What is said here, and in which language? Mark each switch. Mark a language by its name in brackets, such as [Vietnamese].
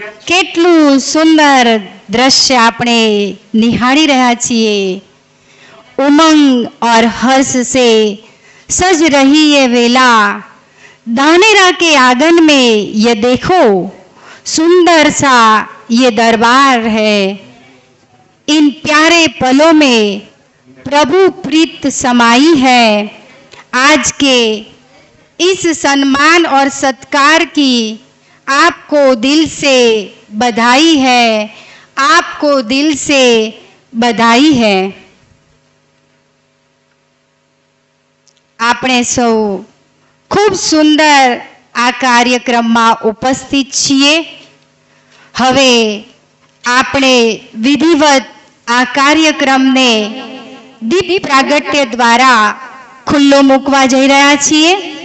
[Gujarati] કેટલું સુંદર દ્રશ્ય આપણે નિહાળી રહ્યા છીએ। [Hindi] उमंग और हर्ष से सज रही ये वेला, धानेरा के आंगन में ये देखो सुंदर सा ये दरबार है। इन प्यारे पलों में प्रभु प्रीत समाई है। आज के इस सम्मान और सत्कार की आपको दिल से बधाई है, आपको दिल से बधाई है। [Gujarati] આપણે સૌ ખૂબ સુંદર આ કાર્યક્રમમાં ઉપસ્થિત છીએ। હવે આપણે વિધિવત આ કાર્યક્રમને દીપ પ્રાગટ્ય દ્વારા ખુલ્લો મૂકવા જઈ રહ્યા છીએ।